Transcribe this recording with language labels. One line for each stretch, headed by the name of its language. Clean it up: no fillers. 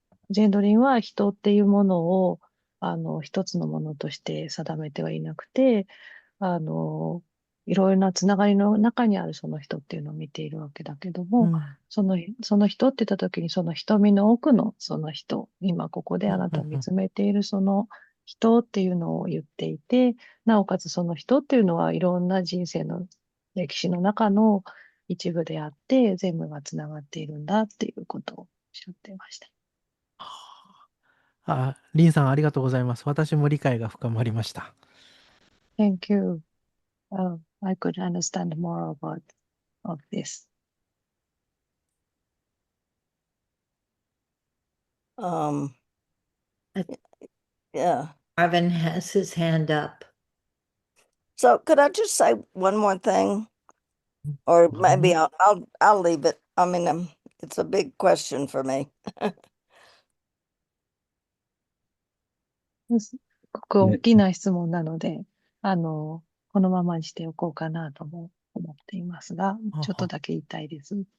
Japanese: ジェンドリンは人っていうものを、一つのものとして定めてはいなくて、いろいろなつながりの中にあるその人っていうのを見ているわけだけども、その人って言った時にその瞳の奥のその人、今ここであなたを見つめているその人っていうのを言っていて、なおかつその人っていうのはいろんな人生の歴史の中の一部であって、全部がつながっているんだっていうことをおっしゃっていました。リンさんありがとうございます。私も理解が深まりました。
English: Thank you. I could understand more about of this. Yeah. Marvin has his hand up. So could I just say one more thing? Or maybe I'll leave it. I mean, it's a big question for me.
Japanese: すごく大きな質問なので、このままにしておこうかなとも思っていますが、ちょっとだけ言いたいです。